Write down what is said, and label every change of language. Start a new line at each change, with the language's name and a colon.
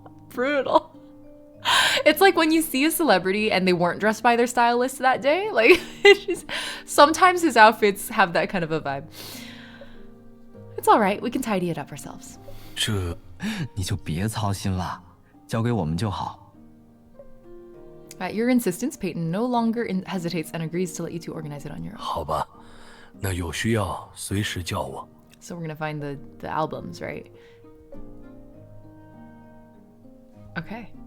English: Brutal. It's like when you see a celebrity and they weren't dressed by their stylist that day. Like, it's just, sometimes his outfits have that kind of a vibe. It's all right. We can tidy it up ourselves.
Chinese: 这你就别操心了，交给我们就好。
English: At your insistence, Peyton no longer hesitates and agrees to let you two organize it on your own.
Chinese: 好吧，那有需要随时叫我。
English: So we're gonna find the albums, right? Okay.